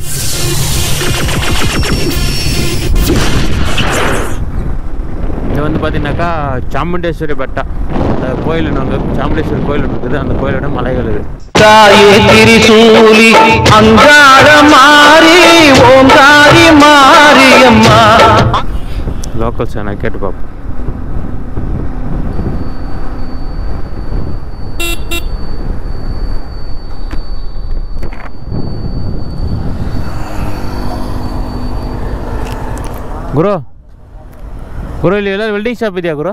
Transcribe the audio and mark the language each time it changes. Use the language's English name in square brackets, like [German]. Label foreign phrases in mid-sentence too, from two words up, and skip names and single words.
[Tamil] இது வந்து பார்த்தீங்கன்னாக்கா சாமுண்டேஸ்வரி பெட்டா கோயில். நாங்கள் சாமுண்டேஸ்வரி கோயில் இருக்குது. அந்த கோயிலோட மலைகள் இது. லோக்கல்ஸ் நான் கேட்டு பார்ப்போம். [Kannada] ಗುರು ಗುರು ಇಲ್ಲಿ ಎಲ್ಲ ವೆಲ್ಡಿಂಗ್ ಶಾಪ್ ಇದೆಯಾ ಗುರು?